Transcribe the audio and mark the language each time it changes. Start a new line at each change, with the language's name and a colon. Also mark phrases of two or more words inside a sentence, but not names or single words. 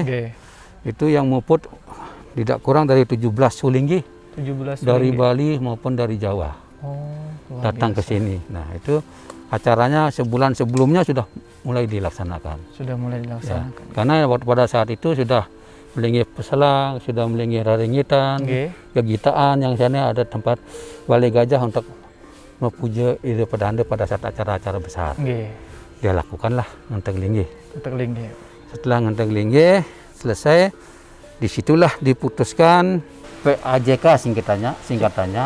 Indonesian: Itu yang muput tidak kurang dari 17 sulinggih. 17 dari Bali maupun dari Jawa. Datang ke sini. Nah, itu acaranya sebulan sebelumnya sudah mulai dilaksanakan. Sudah mulai dilaksanakan. Ya, karena pada saat itu sudah melinggih peselang, sudah melinggih raringitan, kegitaan yang sana ada tempat balai gajah untuk memuja Ide Pedanda pada saat acara-acara besar. Dia lakukanlah Ngenteg Linggih. Ngenteg Linggih. Setelah Ngenteg Linggih selesai, disitulah diputuskan PAJK singkatannya.